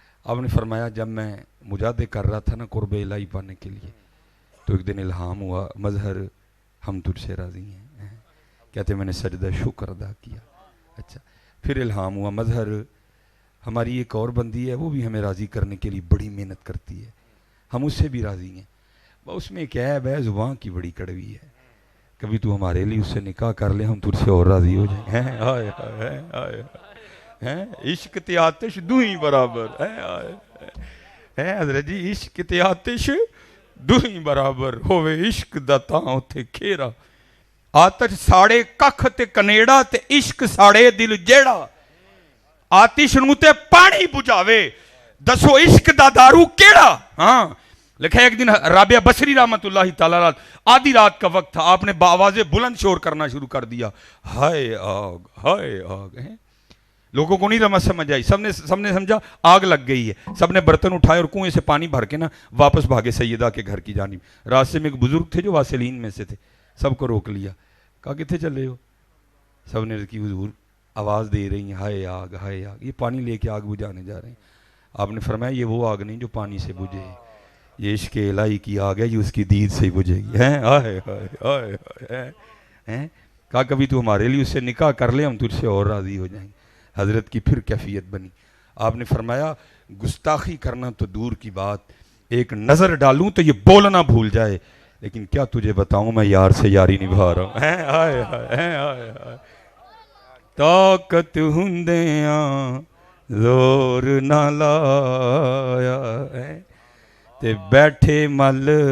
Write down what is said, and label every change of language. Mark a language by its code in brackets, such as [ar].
[ur] آپ نے فرمایا جب میں مجاہدے کر رہا تھا نا قرب الہی پانے کے لیے تو ایک دن الہام ہوا مظہر ہم تجھ سے راضی ہیں، کہتے میں نے سجدہ شکر ادا کیا. اچھا پھر الہام ہوا مظہر ہماری ایک اور بندی ہے وہ بھی ہمیں راضی کرنے کے لیے بڑی محنت کرتی ہے، ہم اس سے بھی راضی ہیں. اس میں کیا ہے بے زبان کی بڑی کڑوی ہے، کبھی تو ہمارے لیے اس سے نکاح کر لے ہم تجھ سے اور راضی ہو جائیں. [pa] آئے آئے آئے عشق تے آتش دو ہی برابر ہے حضرت جی، عشق تے آتش دو ہی برابر ہوئے عشق دا تاں اتھے کھیرا. آتش ساڑے ککھ تے کنیڑا تے عشق ساڑے دل جیڑا. آتش نو تے پانی بجھاوے دسو عشق دا دارو کیڑا. [ur] ہاں لکھا ہے ایک دن رابعہ بصری رحمت اللہ تعالیٰ آدھی رات کا وقت تھا، آپ نے بآواز بلند شور کرنا شروع کر دیا ہائے آگ ہائے آگ. لوگوں کو نہیں رمض سمجھ آئی، سب نے سمجھا آگ لگ گئی ہے. سب نے برتن اٹھائے اور کنویں سے پانی بھر کے نا واپس بھاگے سیدہ کے گھر کی جانب. راستے میں ایک بزرگ تھے جو واسلین میں سے تھے، سب کو روک لیا، کہا کتنے چلے ہو؟ سب نے کی حضور آواز دے رہی ہیں ہائے آگ ہائے آگ، یہ پانی لے کے آگ بجھانے جا رہے ہیں. آپ نے فرمایا یہ وہ آگ نہیں جو پانی سے بجھے، یہ عشق الہی کی آگ ہے، یہ اس کی دید سے ہی بجھے گی. کہا کبھی تو ہمارے لیے اس سے نکاح کر لے ہم تجھ سے اور راضی ہو جائیں گے. حضرت کی پھر کیفیت بنی. آپ نے فرمایا گستاخی کرنا تو دور کی بات، ایک نظر ڈالوں تو یہ بولنا بھول جائے، لیکن کیا تجھے بتاؤں میں یار سے یاری نبھا رہا ہوں. [pa] طاقت ہندیاں زور نہ لایا تے بیٹھے مل